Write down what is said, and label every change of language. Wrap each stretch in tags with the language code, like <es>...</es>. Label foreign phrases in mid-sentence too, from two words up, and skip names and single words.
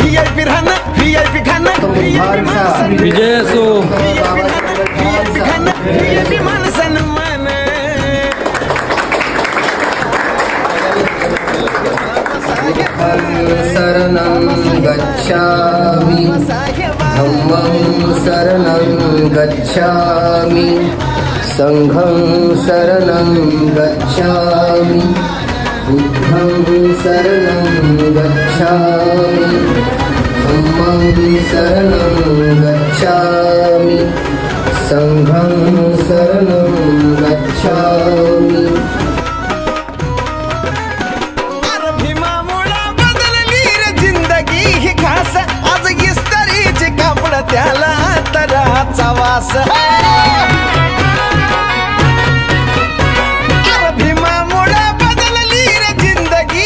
<mr>VIP राहणं VIP खाणं विजय असो VIP खाणं VIP माणसानं मान</mr> <pi>शरणं गच्छामि धम्मं शरणं गच्छामि संघं शरणं गच्छामि बुद्धं शरणं गच्छामि धम्मं शरणं गच्छामि संघं शरणं गच्छामि</pi> <mr>त्याला तराचा वास भीमामुळे बदलली रे जिंदगी</mr>